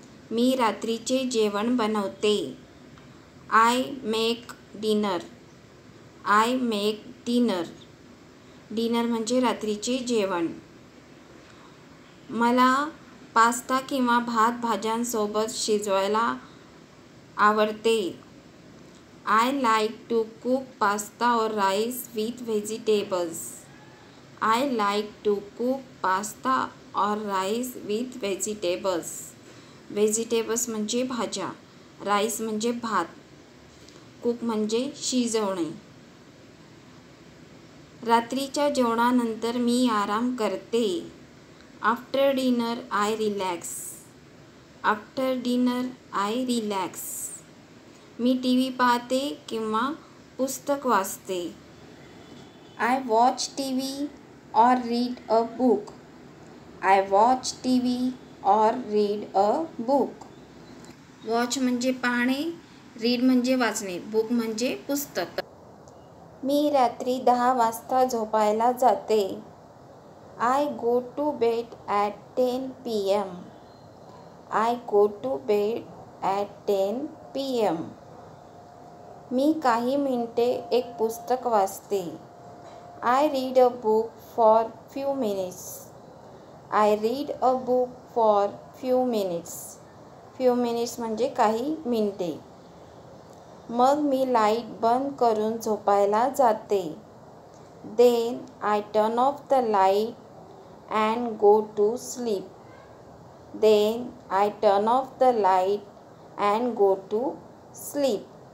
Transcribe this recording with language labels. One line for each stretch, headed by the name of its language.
Marathi: मी रात्रीचे जेवण बनवते।
English: I make dinner. I make dinner.
Marathi: Dinner म्हणजे रात्रीचे जेवण। मला पास्ता किंवा भात भाज्यांसोबत शिजवायला आवडते।
English: I like to cook pasta और rice with vegetables. I like to cook pasta और rice with vegetables.
Marathi: व्हेजिटेबल्स म्हणजे भाज्या, राईस म्हणजे भात, कुक म्हणजे शिजवणे। रात्रीच्या जेवणानंतर मी आराम करते।
English: After dinner I relax. After dinner I relax.
Marathi: मी TV पाहते किंवा पुस्तक वाचते।
English: I watch TV और read a book. I watch TV और read a book.
Marathi: वॉच म्हणजे पाहणे, रीड म्हणजे वाचणे, बुक म्हणजे पुस्तक। मी रात्री 10 वाजता झोपायला जाते।
English: I go to bed at 10 p.m. I go to bed at 10 p.m.
Marathi: मी काही मिनिटे एक पुस्तक वाचते।
English: I read a book for few minutes. I read a book for few minutes.
Marathi: Few minutes म्हणजे काही मिनिटे. मग मी लाईट बंद करून झोपायला जाते.
English: Then I turn off the light and go to sleep. Then I turn off the light and go to sleep.